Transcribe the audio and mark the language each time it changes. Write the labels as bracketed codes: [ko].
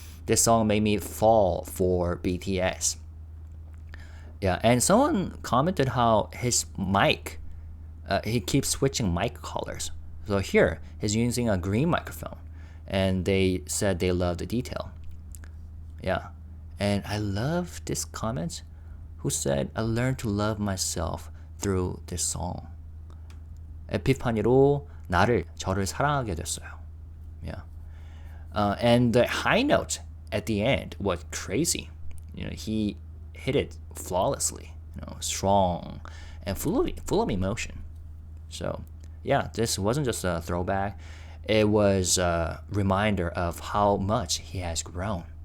[en] This song made me fall for BTS. Yeah, and someone commented how his mic, he keeps switching mic colors. So here, he's using a green microphone. And they said they love the detail. Yeah. And I love this comment who said, "I learned to love myself through this song. [ko] 에피파니로 저를 사랑하게 됐어요." [en] Yeah. And the high note at the end was crazy. He hit it flawlessly. Strong and full of emotion. So yeah, this wasn't just a throwback. It was a reminder of how much he has grown.